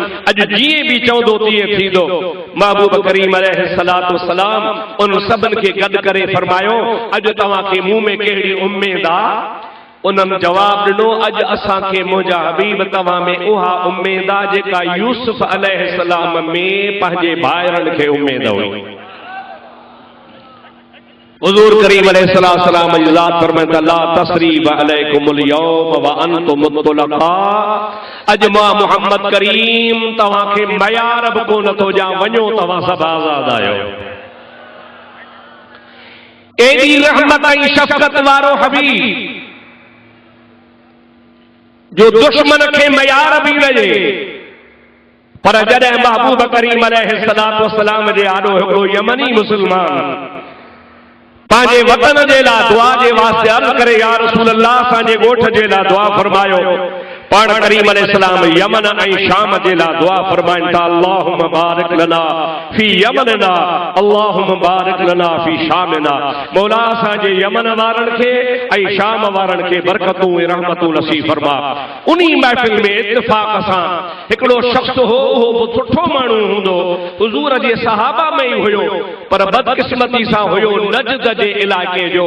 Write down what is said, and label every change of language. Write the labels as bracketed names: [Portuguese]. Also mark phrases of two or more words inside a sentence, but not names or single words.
[Sindhi] अॼु जीअं बि चवंदो तीअं थींदो। महबूब करीम [Arabic] عليه الصلاة والسلام [Sindhi] उन सभिनि खे गॾु करे फरमायो, अॼु तव्हांखे मुंहुं में कहिड़ी उम्मीद आहे? उन्हनि जवाब ॾिनो, अॼु असांखे मुंहिंजा हबीब तव्हां में उहा उम्मीद आहे जेका यूसुफ अलैहिस्सलाम में पंहिंजे भाइरनि खे उम्मीद हुई। हुज़ूर करीम अलैहिस्सलाम जी ज़ात फरमाईंदा, [Arabic] لا تثريب عليكم اليوم وأنتم مطلقا. [Sindhi] अॼु मां मोहम्मद करीम तव्हांखे मयार बि कोन थो ॾियां, वञो तव्हां सभु आज़ाद आहियो। एॾी रहमत ऐं शफ़क़त वारो हबीब जो दुश्मन खे मयार बि लॻे, पर जॾहिं महबूब करीम [Arabic] عليه الصلاة والسلام [Sindhi] जे आॾो हिकिड़ो यमनी मुस्लमान पंहिंजे वतन जे लाइ दुआ जे वास्ते अर्ज़ करे, [Arabic] يا رسول الله [Sindhi] असांजे ॻोठ जे लाइ दुआ फरमायो। पाण करीम अलैहिस्सलाम यमन ऐं शाम जे लाइ दुआ फरमाइनि था, [Arabic] اللهم بارك لنا في يمننا اللهم بارك لنا في شامنا. [Sindhi] मौला असांजे यमन वारनि खे ऐं शाम वारनि खे बरकतूं ऐं रहमतूं नसीब फरमा। उन्ही महफ़िल में इत्तिफ़ाक़ सां हिकिड़ो शख़्स हो, उहो सुठो माण्हू हूंदो, हुज़ूर जे सहाबा में ई हुयो, पर बदकिस्मती सां हुयो नजद जे इलाइक़े जो।